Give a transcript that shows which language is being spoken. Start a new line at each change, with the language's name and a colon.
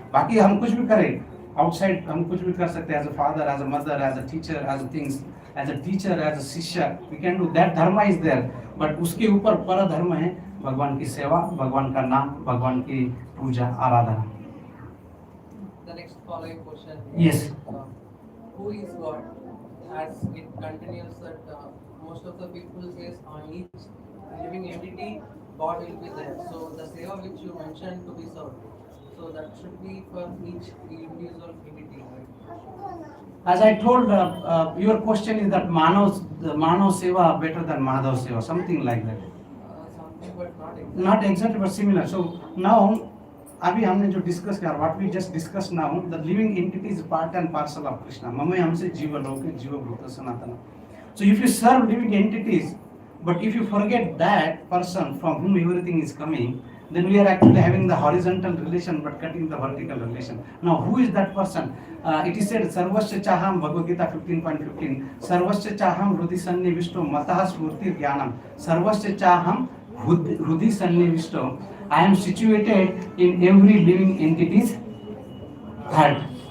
Hindi: बाकी हम कुछ भी करें आउटसाइड, हम कुछ भी कर सकते
English: हैं, as a father, as a mother, as a teacher, as a things, as a teacher, as a shishya, we can do that, dharma is there.
Hindi: बट उसके ऊपर पर धर्म है भगवान की सेवा, भगवान का नाम, भगवान की पूजा, आराधना।
English: The next following question. Yes. Who is God? As it continues that most of the people says on each living entity God will be there. So the seva which you mentioned to be served, so that should be for each individual entity, right? As I told, your question is that Manav seva better than Madhav seva, something like that. Something but not exactly. Not exactly but similar. So now
Hindi: अभी हमने जो discuss किया,
English: What we just discuss now, the living entity is part and parcel of Krishna.
Sanskrit: ममे हमसे जीव लौकिक जीव भूत सनातन।
English: So if you serve living entities, but if you forget that person from whom everything is coming, then we are actually having the horizontal relation but cutting the vertical relation. Now who is that person? It is said sarvasya chaham, Bhagavad Gita 15.15, sarvasya chaham hrudi sannivishto matah smurti jnanam, sarvasya chaham hrudi sannivishto, I am situated in every living entity's heart.